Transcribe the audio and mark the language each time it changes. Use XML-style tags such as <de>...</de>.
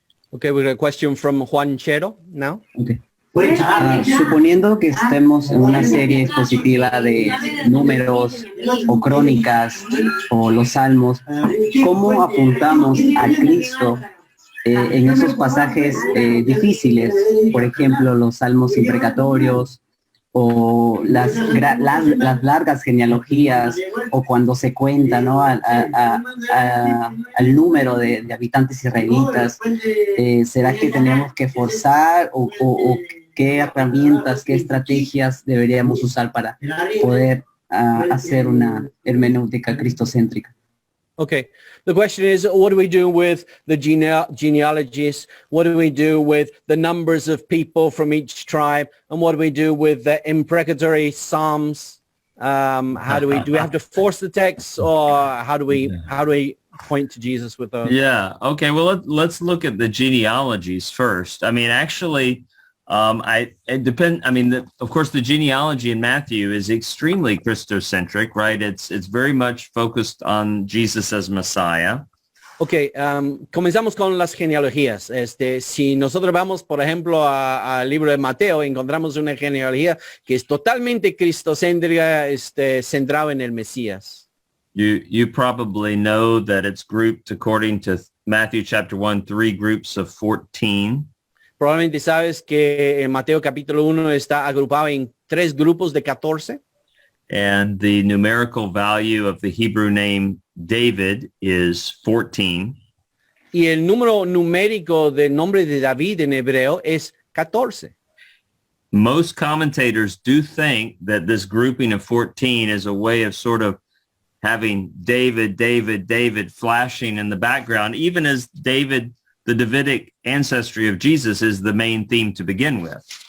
<en>Okay, we got a question from Juan Chero now. Okay.</en> <es>Suponiendo que estemos en una serie expositiva de números o crónicas o los salmos, ¿cómo apuntamos a Cristo en esos pasajes difíciles? Por ejemplo, los salmos imprecatorios o las largas genealogías, o cuando se cuenta, ¿no?, al número de habitantes israelitas. ¿Será que tenemos que forzar o qué herramientas, qué estrategias deberíamos usar para poder hacer una hermenéutica cristocéntrica?</es> <en>Okay, the question is, what do we do with the genealogies? What do we do with the numbers of people from each tribe? And what do we do with the imprecatory psalms? How do we have to force the text, or how do we point to Jesus with those? Yeah. Okay. Well, let's look at the genealogies first. I mean, actually, of course, the genealogy in Matthew is extremely Christocentric, right? It's very much focused on Jesus as Messiah.</en> <es>Okay, comenzamos con las genealogías. Si nosotros vamos, por ejemplo, al libro de Mateo, encontramos una genealogía que es totalmente cristocéntrica, centrada en el Mesías.</es> <en>You probably know that it's grouped according to Matthew chapter 1, 3 groups of 14.</en> <es>Probablemente sabes que en Mateo capítulo 1 está agrupado en 3 grupos de 14.</es> <en>And the numerical value of the Hebrew name David is 14.</en> <es>Y el número numérico del nombre de David en hebreo es 14.</es> <en>Most commentators do think that this grouping of 14 is a way of sort of having David, David, David flashing in the background, even as David, the Davidic ancestry of Jesus, is the main theme to begin with.</en>